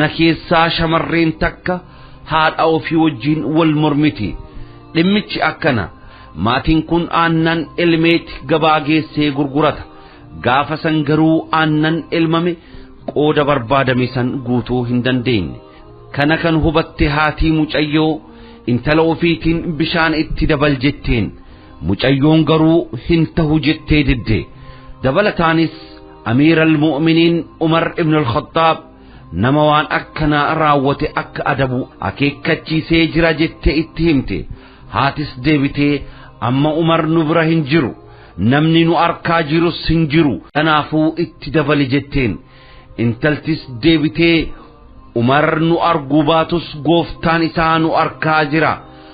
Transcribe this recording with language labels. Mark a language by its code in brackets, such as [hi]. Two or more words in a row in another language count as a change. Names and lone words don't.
[om] keessaa shamarreen takka haadha ofii wajjiin wal mormiti dhimmichi akkana maatiin kun aannan elmeeti gabaa geessee gurgurata gaafa san garuu aannan elmame qooda barbaadame san guutuu hin dandeenye kana kan hubatte haatii mucayyoo intala ofiitiin bishaan itti dabal jetteen mucayyoon garuu hin tahu jettee didde dabalataanis Amir al-Mu'minin Umar ibn al-Khattab nama waan akkana raawwate akka adabu akeekkachiisee jira jettee itti himte haatis deebitee amma Umar nu bira hin jiru namni nu arkaa jirus hin jiru kanaafuu itti dabali jetteen intaltis deebitee Umar nu arguu baatus gooftaan isaa nu arkaa jira